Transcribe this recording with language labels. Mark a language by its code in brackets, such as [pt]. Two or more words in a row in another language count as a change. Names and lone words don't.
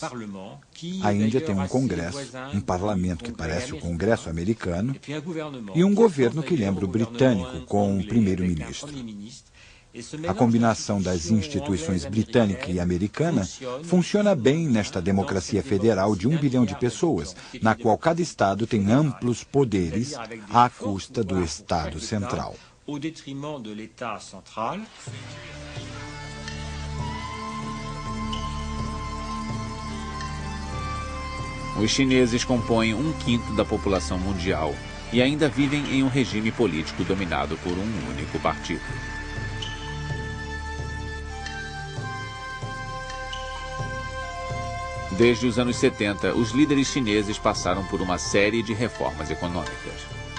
[pt] A Índia tem um congresso, um parlamento que parece o Congresso americano, e um governo que lembra o britânico, com um primeiro-ministro. A combinação das instituições britânica e americana funciona bem nesta democracia federal de 1 bilhão de pessoas, na qual cada estado tem amplos poderes à custa do Estado central. [fr] Au détriment de l'État central. [pt] Os chineses compõem 1/5 da população mundial e ainda vivem em um regime político dominado por um único partido. Desde os anos 70, os líderes chineses passaram por uma série de reformas econômicas.